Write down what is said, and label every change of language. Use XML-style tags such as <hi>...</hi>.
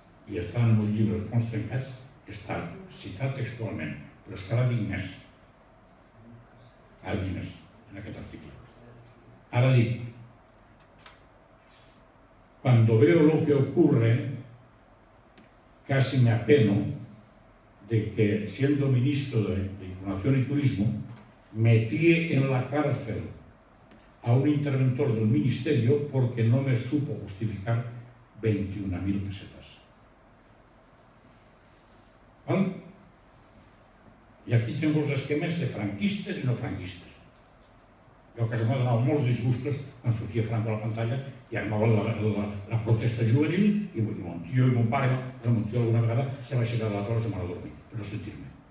<ca>I està en els llibres Ponts Trencats, que està citat textualment, però és que ara dic més. Ara dic més, en aquest article. Ara dic,</ca> <es>cuando veo lo que ocurre, casi me apeno de que, siendo ministro de Información y Turismo, metí en la cárcel a un interventor del ministerio porque no me supo justificar 21.000 pesetas.</es> <ca>I aquí tinc els esquemes de franquistes i no franquistes. Jo que se m'ha donat molts disgustos quan sortia Franco a la pantalla i armava la protesta juvenil i mon tio i mon pare, mon tio alguna vegada se va aixecar de la taula i se m'ha dormit, per no sentir-me.</ca>